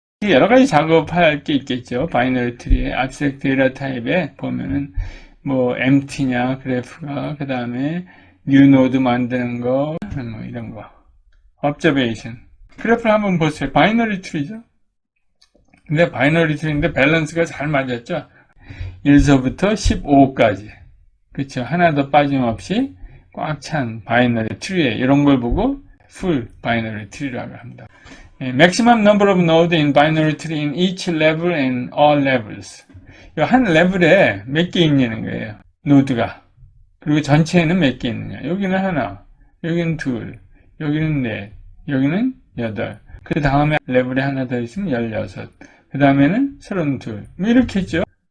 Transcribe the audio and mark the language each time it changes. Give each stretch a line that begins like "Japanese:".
Korean: 여러 가지 작업할 게 있겠죠. 바이너리 트리에 abstract data 타입에 보면은 뭐 empty냐 그래프가 그 다음에 new node 만드는 거 뭐 이런 거 observation 그래프를 한번 보세요. 바이너리 트리죠. 근데 바이너리 트리인데 밸런스가 잘 맞았죠. 1서부터 15까지 그렇죠. 하나도 빠짐없이 꽉 찬 바이너리 트리에 이런 걸 보고 full 바이너리 트리라고 합니다.
English: maximum number of nodes in binary tree in each level and all levels.
Korean: 한 레벨에 몇 개 있냐는 거예요. 노드가. 그리고 전체에는 몇 개 있느냐. 여기는 하나, 여기는 둘, 여기는 넷, 여기는 8. 그 다음에 레벨에 하나 더 있으면 16. 그 다음에는 32. 뭐 이렇게 있죠.